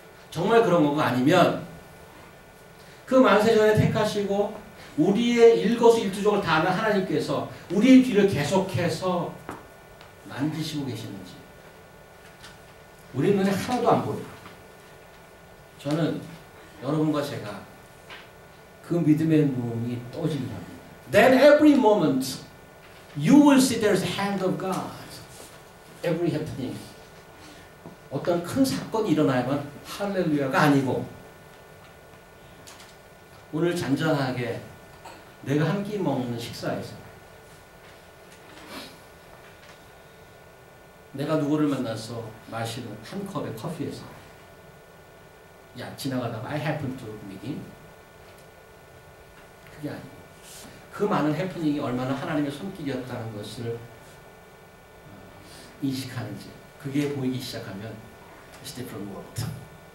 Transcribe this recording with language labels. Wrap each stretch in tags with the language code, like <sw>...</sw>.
<ko>정말 그런 거가 아니면 그 만세전에 택하시고 우리의 일거수일투족을 다 아는 하나님께서 우리의 뒤를 계속해서 만지시고 계시는지 우리 눈에 하나도 안 보여요. 저는 여러분과 제가 그 믿음의 눈이 떠지는 겁니다.</ko> <en>Then every moment you will see there's a hand of God. Every happening.</en> <ko>어떤 큰 사건이 일어나야만 할렐루야가 아니고 오늘 잔잔하게 내가 한 끼 먹는 식사에서 내가 누구를 만나서 마시는 한 컵의 커피에서 야 지나가다가</ko> <en>I happen to meet him</en> <ko>그게 아니고 그 많은 해프닝이 얼마나 하나님의 손길이었다는 것을 인식하는지 그게 보이기 시작하면</ko> <en>It's different world.</en>